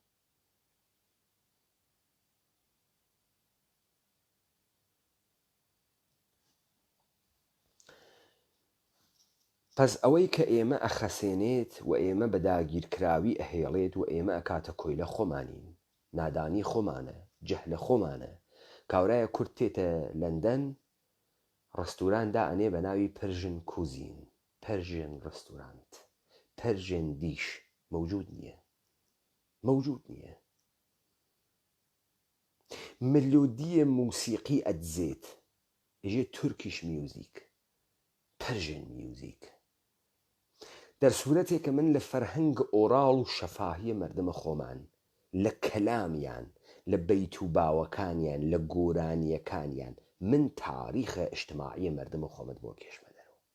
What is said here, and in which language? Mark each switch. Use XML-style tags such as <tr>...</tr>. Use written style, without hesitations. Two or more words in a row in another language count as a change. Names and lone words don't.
<ckb>پس ئەوەی کە ئێمە ئەخەسێنێت و ئێمە بە داگیرکراوی ئەهێڵێت و ئێمە ئەکاتە کۆیلە خۆمانین نادانی خۆمانە جەهلە خۆمانە کاورایە کورد تێتە لەندەن ڕستوراندا ئەنێ بە ناوی</ckb> <en>Persian cuisine Persian restaurant Persian dish</en> <ckb>موجود نییە ملودیە موسیقی ئەدزێت ئێژێ</ckb> <en>Turkish music Persian music</en> <ckb>دەرسوورەتێکە من لە فەرهەنگ ئۆراڵ و شەفاهیە مەردمە خۆمان لە کەلامیان لە بەیت و باوەکانیان لە گۆرانیەکانیان من تاریخە ئیجتیماعیە مەردمە خۆمت بۆ کێشمە دەرەوە</ckb>